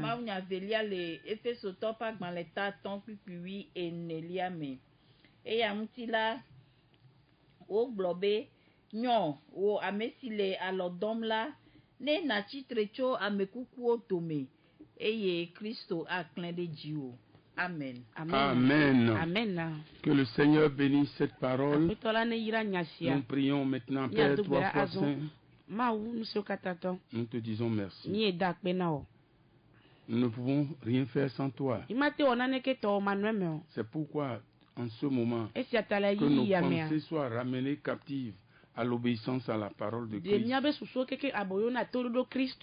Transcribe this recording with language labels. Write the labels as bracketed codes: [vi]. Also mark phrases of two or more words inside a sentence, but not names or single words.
[ee] Mawunya velia le Efesotɔ ƒe agbalẽ tatɔ kpikpiwi enelia me. Eya ŋuti la wogblɔ be nyɔ wo ame si le alɔ dɔm la ne natsitre tso ame kukuwo dome eye Kristo aklẽ ɖe dziwò. Amen. Amen. Amen. [fr] Que le Seigneur bénisse cette parole. Nous prions maintenant, Père, trois fois saint. Nous te disons merci. Nous ne pouvons rien faire sans toi. C'est pourquoi, en ce moment, que nos pensées soient ramenées captives à l'obéissance à la parole de Christ.